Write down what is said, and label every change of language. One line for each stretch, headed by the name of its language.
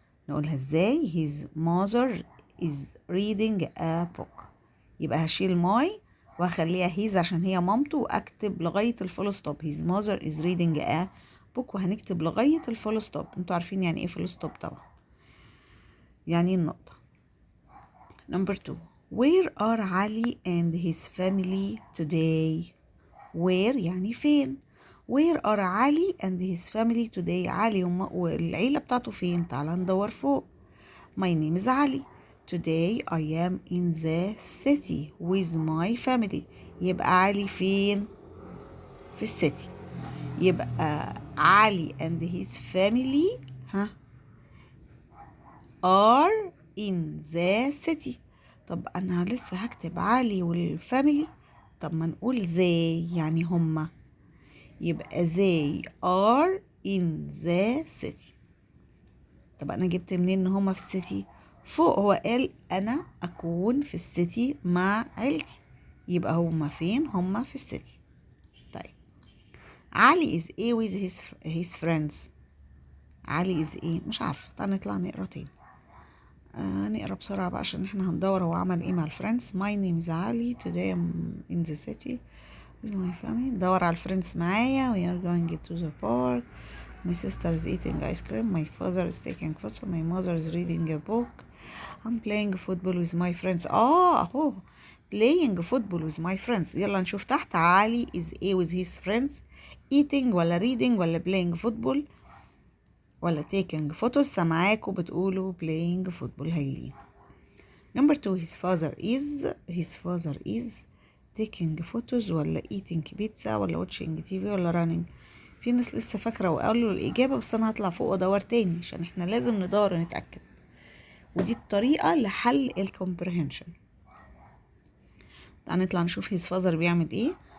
Arabic: نقولها ازاي؟
English: his mother is reading a book،
Arabic: يبقى هشيل ماي وهخليها his عشان هي مامته، واكتب لغاية الفول ستوب his mother is reading a book، وهنكتب لغاية الفول ستوب. انتوا عارفين يعني ايه فول ستوب طبعا، يعني النقطة.
English: number 2 where are Ali and his family today؟ where يعني فين، where are Ali and his family today؟
Arabic: علي والعيلة بتاعته فين؟ تعالى ندور فوق.
English: my name is Ali. today I am in the city with my family.
Arabic: يبقى علي فين؟ في السيتي، يبقى علي
English: and his family are in the city.
Arabic: طب انا لسه هكتب علي والفاميلي، طب ما نقول they يعني هما، يبقى they are
English: in the city.
Arabic: طب أنا جبت منين إن هما في السيتي؟ فوق هو قال أنا أكون في السيتي مع عيلتي، يبقى هما فين؟ هما في السيتي.
English: طيب Ali is a with his friends.
Arabic: علي is ايه؟ مش عارفة. تعالى نطلع نقرا تاني. نقرا بسرعة بقى عشان احنا هندور هو عمل ايه مع الفريندز.
English: My name is Ali. Today I'm in the city with my family.
Arabic: ندور على الفريندز معايا.
English: We are going to the park. My sister is eating ice cream. My father is taking photos. My mother is reading a book. I'm playing football with my friends. اهو playing football with my friends.
Arabic: يلا نشوف تحت.
English: Ali is a with his friends. eating ولا reading ولا playing football ولا taking photos.
Arabic: سامعاكوا بتقولوا playing football. هايلين.
English: Number 2 his father is taking photos
Arabic: ولا eating pizza
English: ولا watching TV ولا running.
Arabic: في ناس لسه فاكرة وقالوا الإجابة، بس أنا هطلع فوق وأدور تاني عشان احنا لازم ندور ونتأكد، ودي الطريقة لحل الكومبريهنشن. تعالى نطلع نشوف his father بيعمل ايه.